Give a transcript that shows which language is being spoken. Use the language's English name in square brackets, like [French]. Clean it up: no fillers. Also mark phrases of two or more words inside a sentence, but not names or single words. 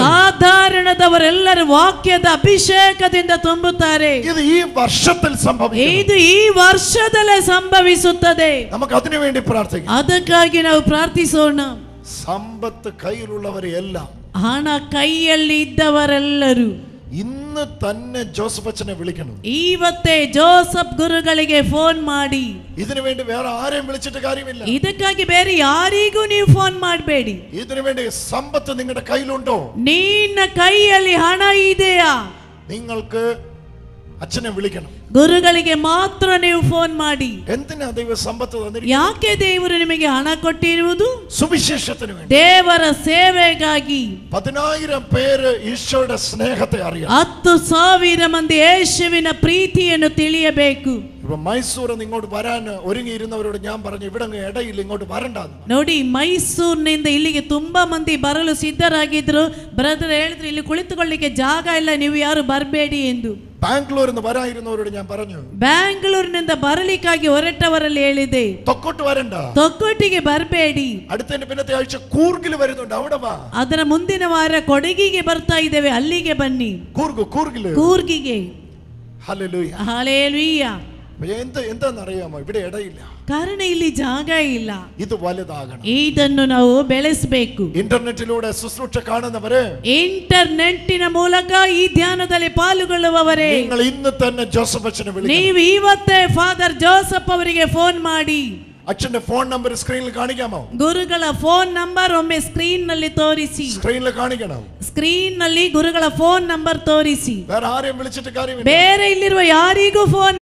[Kannada] ಸಾಧಾರಣದವರೆಲ್ಲರೂ ವಾಕ್ಯದ ಅಭಿಷೇಕದಿಂದ ತುಂಬುತ್ತಾರೆ. [Malayalam] ഇത് ഈ വർഷത്തിൽ സംഭവിക്കും. [Kannada] ಇದು ಈ ವರ್ಷದಲ್ಲೇ ಸಂಭವಿಸುತ್ತದೆ. [Malayalam] നമുക്ക് അതിനു വേണ്ടി പ്രാർത്ഥിക്കാം. [Kannada] ಅದಕ್ಕಾಗಿ ನಾವು ಪ್ರಾರ್ಥಿಸೋಣ. [Malayalam] സമ്പത്ത് കയ്യിലുള്ളവരെല്ലാം, [Kannada] ಹಣ ಕೈಯಲ್ಲಿ ಇದ್ದವರೆಲ್ಲರೂ [Malayalam] ഇന്ന് തന്നെ ജോസഫ് അച്ഛനെ വിളിക്കണം. [Kannada] ಇವತ್ತೇ ಜೋಸಫ್ ಗುರುಗಳಿಗೆ ಫೋನ್ ಮಾಡಿ. [Malayalam] ഇതിനു വേണ്ടി വേറെ ആരെയും വിളിച്ചിട്ട് കാര്യമില്ല. [Kannada] ಇದಕ್ಕಾಗಿ ಬೇರೆ ಯಾರಿಗೂ ನೀವು ಫೋನ್ ಮಾಡಬೇಡಿ. [Malayalam] ഇതിനു വേണ്ടി സമ്പത്ത് നിങ്ങളുടെ കയ്യിലുണ്ടോ? [Kannada] ನಿನ್ನ ಕೈಯಲ್ಲಿ ಹಣ ಇದೆಯಾ? [Malayalam] നിങ്ങൾക്ക് അച്ഛനെ വിളിക്കണം. [Kannada] ಗುರುಗಳಿಗೆ ಮಾತ್ರ ನೀವು ಫೋನ್ ಮಾಡಿ. [Malayalam] എന്തിനാ ദൈവ സമ്പത്ത് തന്നിരിക്കുന്നത്? [Kannada] ಯಾಕೆ ದೇವರು ನಿಮಗೆ ಹಣ ಕೊಟ್ಟಿರುವುದು? [Malayalam] സുവിശേഷത്തിന് വേണ്ടി, [Kannada] ದೇವರ ಸೇವೆಗಾಗಿ. [Malayalam] 10,000 പേര് ഈശോയുടെ സ്നേഹത്തെ അറിയാം. [Kannada] 10,000 ಮಂದಿ ಯೇಸುವಿನ ಪ್ರೀತಿಯನ್ನು ತಿಳಿಯಬೇಕು. [Malayalam] ഇപ്പൊ മൈസൂർ ഇങ്ങോട്ട് വരാൻ ഒരുങ്ങിയിരുന്നവരോട് ഞാൻ പറഞ്ഞു, ഇവിടെ ഇടയിൽ ഇങ്ങോട്ട് വരണ്ടെന്ന്. [Kannada] ನೋಡಿ, ಮೈಸೂರಿನಿಂದ ಇಲ್ಲಿಗೆ ತುಂಬಾ ಮಂದಿ ಬರಲು ಸಿದ್ಧರಾಗಿದ್ರು. ಬ್ರದರ್ ಹೇಳಿದ್ರು, ಇಲ್ಲಿ ಕುಳಿತುಕೊಳ್ಳಿಕ್ಕೆ ಜಾಗ ಇಲ್ಲ, ನೀವು ಯಾರು ಬರಬೇಡಿ ಎಂದು. [Malayalam] ബാംഗ്ലൂരിൽ നിന്ന് വരായിരുന്നവരോട് ഞാൻ പറഞ്ഞു, [Kannada] ಬ್ಯಾಂಗ್ಳೂರಿನಿಂದ ಬರಲಿಕ್ಕಾಗಿ ಹೊರಟವರಲ್ಲಿ ಹೇಳಿದೆ, [Malayalam] തൊക്കോട്ട് വരണ്ട, [Kannada] ತೊಕ್ಕೊಟ್ಟಿಗೆ ಬರಬೇಡಿ. [Malayalam] അടുത്തതിന്റെ പിന്നത്തെ ആഴ്ച കൂർഗിൽ വരുന്നുണ്ട്, അവിടെ വാ. [Kannada] ಅದರ ಮುಂದಿನ ವಾರ ಕೊಡಗಿಗೆ ಬರ್ತಾ ಇದ್ದೇವೆ, ಅಲ್ಲಿಗೆ ಬನ್ನಿ. ಕೂರ್ಗಿಗೆ. [Malayalam] ഹല്ലേലൂയ, [Kannada] ಹಲ್ಲೆಲೂಯ. [Malayalam] എന്താണെന്നറിയാമോ? ഇവിടെ ഇടയില്ല. [Kannada] ಕಾರಣ ಇಲ್ಲಿ ಜಾಗ ಇಲ್ಲ. [Malayalam] ഇത് വലുതാകണം. [Kannada] ಇದನ್ನು ನಾವು ಬೆಳೆಸಬೇಕು. [Malayalam] ഇന്റർനെറ്റിലൂടെ ശുശ്രൂഷ കാണുന്നവരെ, [Kannada] ಇಂಟರ್ನೆಟ್ಟಿನ ಮೂಲಕ ಈ ಧ್ಯಾನದಲ್ಲಿ ಪಾಲ್ಗೊಳ್ಳುವವರೇ, [Malayalam] നിങ്ങൾ ഇന്ന് തന്നെ ജോസഫ് അച്ഛനെ വിളിക്കണം. [Kannada] ನೀವು ಇವತ್ತೇ ಫಾದರ್ ಜೋಸಫ್ ಅವರಿಗೆ ಫೋನ್ ಮಾಡಿ. [Malayalam] അച്ഛന്റെ [English] phone number [Malayalam] സ്ക്രീനിൽ കാണിക്കാമോ? [Kannada] ಗುರುಗಳ [English] phone number [Kannada] ಒಮ್ಮೆ ಸ್ಕ್ರೀನ್ ನಲ್ಲಿ ತೋರಿಸಿ. [Malayalam] സ്ക്രീനിൽ കാണിക്കണം. [Kannada] ಸ್ಕ್ರೀನ್ ನಲ್ಲಿ ಗುರುಗಳ [English] phone number [Kannada] ತೋರಿಸಿ. [Malayalam] വേറെ ആരെയും വിളിച്ചിട്ട് കാര്യമില്ല. [Kannada] ಬೇರೆ ಇಲ್ಲಿರುವ ಯಾರಿಗೂ ಫೋನ್